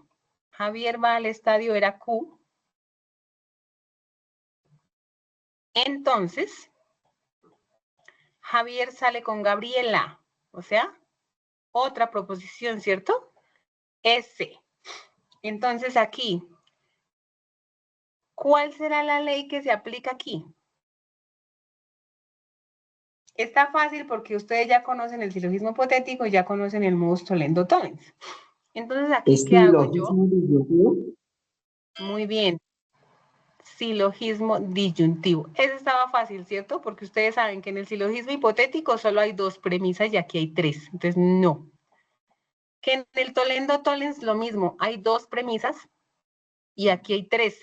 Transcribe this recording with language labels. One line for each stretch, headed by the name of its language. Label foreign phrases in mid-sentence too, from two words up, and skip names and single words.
Spanish: Javier va al estadio era Q. Entonces, Javier sale con Gabriela, o sea, otra proposición, ¿cierto? S. Entonces aquí, ¿cuál será la ley que se aplica aquí? Está fácil porque ustedes ya conocen el silogismo hipotético y ya conocen el
Latin: modus tollendo tollens.
Spanish: Entonces aquí, ¿qué hago yo? ¿Silogismo disyuntivo? Muy bien. Silogismo disyuntivo. Ese estaba fácil, ¿cierto? Porque ustedes saben que en el silogismo hipotético solo hay 2 premisas y aquí hay 3. Entonces, no. Que en el
Latin: tollendo tollens
Spanish: lo mismo, hay 2 premisas y aquí hay 3.